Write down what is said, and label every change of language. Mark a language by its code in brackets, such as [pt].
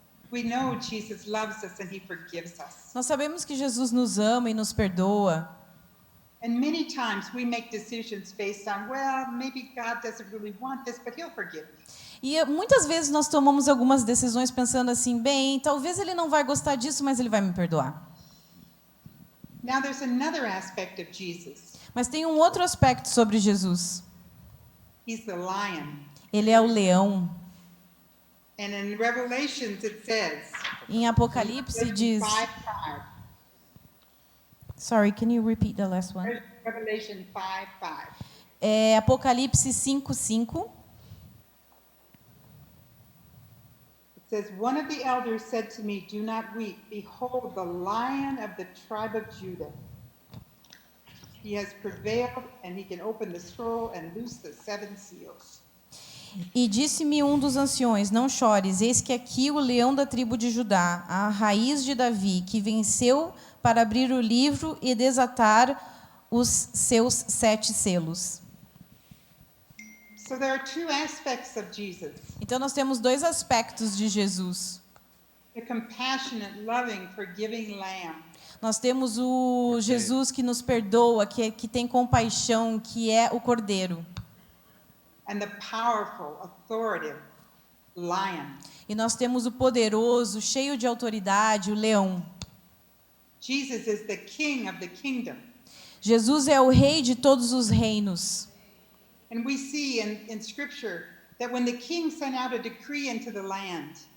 [en] We know Jesus loves us and he forgives us. [pt] Nós sabemos que Jesus nos ama e nos perdoa. [en] And many times we make decisions based on, well, maybe God doesn't really want this, but he'll forgive me. [pt] E muitas vezes nós tomamos algumas decisões pensando assim: bem, talvez Ele não vai gostar disso, mas Ele vai me perdoar. [en] Now there's another aspect of Jesus. [pt] Mas tem um outro aspecto sobre Jesus. [en] He's the lion. [pt] Ele é o leão. [en] And in Revelations it says, [pt] Em Apocalipse diz... 5:5. [en] Sorry, can you repeat the last one? Revelation 5:5. [pt] É Apocalipse 5:5. [en] It says, one of the elders said to me, do not weep. Behold, the Lion of the tribe of Judah. He has prevailed, and he can open the scroll and loose the 7 seals. [pt] E disse-me um dos anciões: não chores, eis que aqui o leão da tribo de Judá, a raiz de Davi, que venceu para abrir o livro e desatar os seus 7 selos. [en] So there are 2 aspects of Jesus. [pt] Então nós temos 2 aspectos de Jesus. [en] The compassionate, loving, forgiving lamb. [pt] Nós temos o Jesus que nos perdoa, que tem compaixão, que é o cordeiro. [en] And the powerful, authoritative lion. [pt] E nós temos o poderoso, cheio de autoridade, o leão. [en] Jesus is the king of the kingdom. [pt] Jesus é o rei de todos os reinos. [en] And we see in Scripture that when the king sent out a decree into the land,